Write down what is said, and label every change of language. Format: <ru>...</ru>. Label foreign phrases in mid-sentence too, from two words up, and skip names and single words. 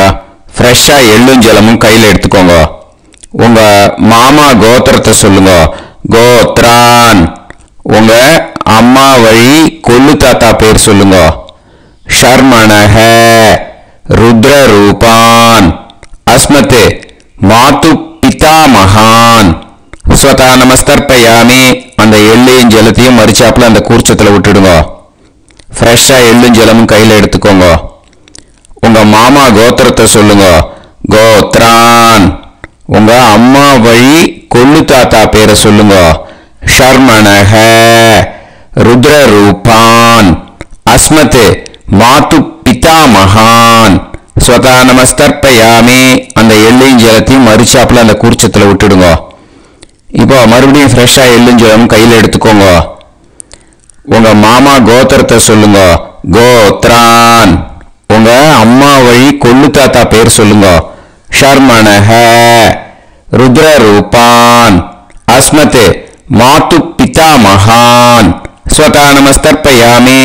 <ta>ஃப்ரெஷ்ஷா எள்ளும் ஜலமும் கையில் எடுத்துக்கோங்க. உங்க மாமா கோத்திரத்தை சொல்லுங்க. கோத்ரான் உங்க அம்மா வழி கொள்ளு தாத்தா பேர் சொல்லுங்க.</ta> <sa>शर्मणः रुद्ररूपान् अस्मत् मातु पितामहान् स्वधा नमस्तर्पयामि.</sa> <ta>அந்த எள்ளையும் ஜலத்தையும் மரிச்சாப்புல அந்த கூர்ச்சத்தில் விட்டுடுங்க. ஃப்ரெஷ்ஷா எள்ளும் ஜலமும் கையில் எடுத்துக்கோங்க. உங்க மாமா கோத்திரத்தை சொல்லுங்க. கோத்ரான் உங்க அம்மா வழி கொள்ளு தாத்தா பேரை சொல்லுங்க.</ta> <sa>शर्मणः रुद्ररूपान् अस्मत् मातु पितामहान् स्वधा नमस्तर्पयामि.</sa> <ta>அந்த எள்ளையும் ஜலத்தையும் மரிச்சாப்புல அந்த கூர்ச்சத்தில் விட்டுடுங்க. இப்போ மறுபடியும் ஃப்ரெஷ்ஷா எள்ளும் ஜலம் கையில் எடுத்துக்கோங்க. உங்க மாமா கோத்திரத்தை சொல்லுங்க. கோத்ரான் உங்க அம்மா வழி கொள்ளு தாத்தா பேர் சொல்லுங்க.</ta> <sa>शर्मणः रुद्ररूपान् अस्मत् मात्तु पिता महान् स्वधा नमस्तर्पयामि.</sa>